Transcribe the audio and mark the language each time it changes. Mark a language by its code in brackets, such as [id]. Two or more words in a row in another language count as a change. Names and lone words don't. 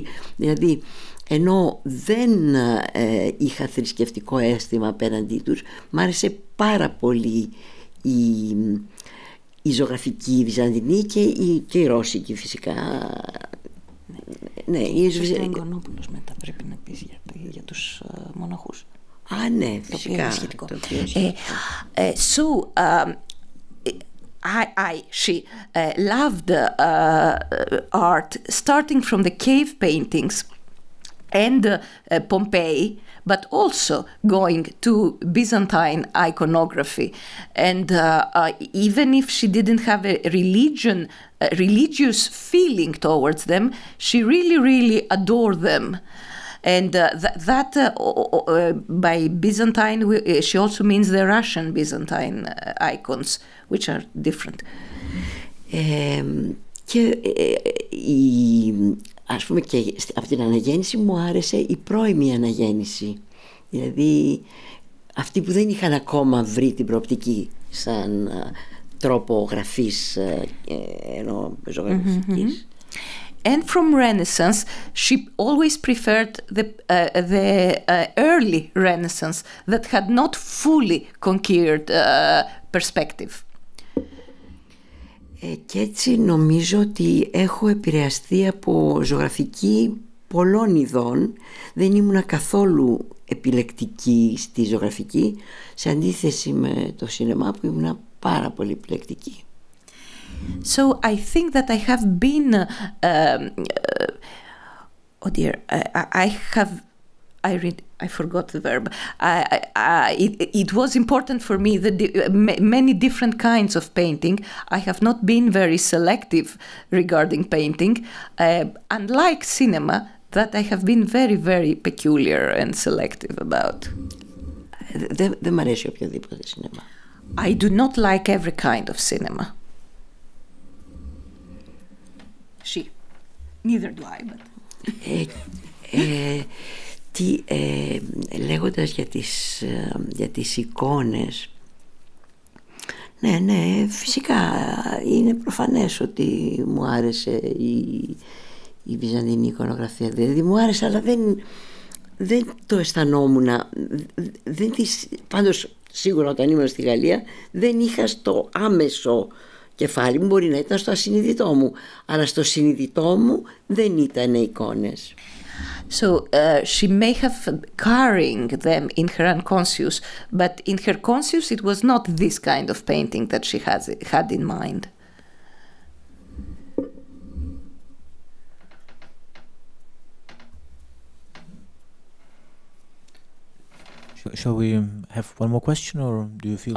[el] Δηλαδή, ενώ δεν είχα θρησκευτικό αίσθημα απέναντί τους, μ' άρεσε πάρα πολύ η ζωγραφική βυζαντινή και η ρώσικη φυσικά. Ναι, η Εγγονόπουλος μετά πρέπει να πεις για τους μοναχούς. Α, ναι, φυσικά. [en] She loved art starting from the cave paintings and Pompeii, but also going to Byzantine iconography. And even if she didn't have a religious feeling towards them, she really adored them. And that by Byzantine, she also means the Russian Byzantine icons, which are different. [el] Και ας πούμε και από την αναγέννηση μου άρεσε η πρώιμη αναγέννηση. Δηλαδή αυτοί που δεν είχαν ακόμα βρει την προοπτική σαν τρόπο γραφής ενώ ζωγραφικής. [en] And from Renaissance, she always preferred the early Renaissance that had not fully conquered perspective. [el] Και έτσι νομίζω ότι έχω επηρεαστεί από ζωγραφική πολλών ειδών. Δεν ήμουνα καθόλου επιλεκτική στη ζωγραφική, σε αντίθεση με το σινεμά που ήμουνα πάρα πολύ επιλεκτική. [en] So I think that I have been, I forgot the verb. It was important for me that many different kinds of painting. I have not been very selective regarding painting, unlike cinema that I have been very peculiar and selective about. [el] Δεν μ' αρέσει οποιοδήποτε σινεμά. [en] I do not like every kind of cinema. Neither do I, but... [el] Λέγοντας για τις εικόνες, Ναι, φυσικά είναι προφανές ότι μου άρεσε η βυζαντινή εικονογραφία. Δηλαδή μου άρεσε, αλλά δεν το αισθανόμουν. Πάντως σίγουρα όταν ήμουν στη Γαλλία δεν είχα στο άμεσο κεφάλι μου, μπορεί να ήταν στο ασυνείδητό μου, αλλά στο συνειδητό μου δεν ήταν εικόνες. [en] So she may have carrying them in her unconscious, but in her conscious it was not this kind of painting that she had in mind. Shall we have one more question, or do you feel